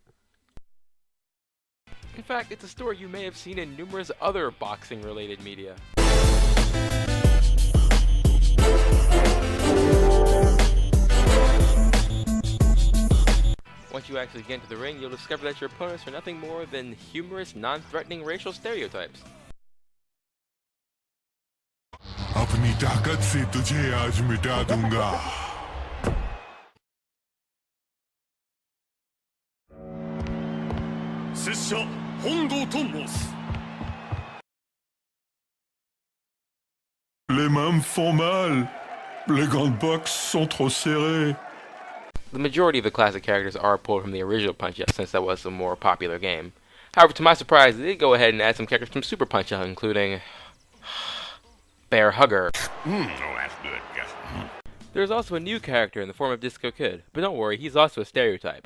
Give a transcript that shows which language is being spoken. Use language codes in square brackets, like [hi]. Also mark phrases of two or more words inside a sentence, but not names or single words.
[en] In fact, it's a story you may have seen in numerous other boxing-related media. Once you actually get into the ring, you'll discover that your opponents are nothing more than humorous, non-threatening racial stereotypes. [hi] अपनी ताकत से तुझे आज मिटा दूंगा। शिष्य होंदो तो मोस। [fr] Les mains me font mal. Les gants de boxe sont trop serrés. [en] The majority of the classic characters are pulled from the original Punch-Out since that was a more popular game. However, to my surprise, they did go ahead and add some characters from Super Punch-Out, including Bear Hugger. Oh, that's good. Yes. There's also a new character in the form of Disco Kid, but don't worry, he's also a stereotype.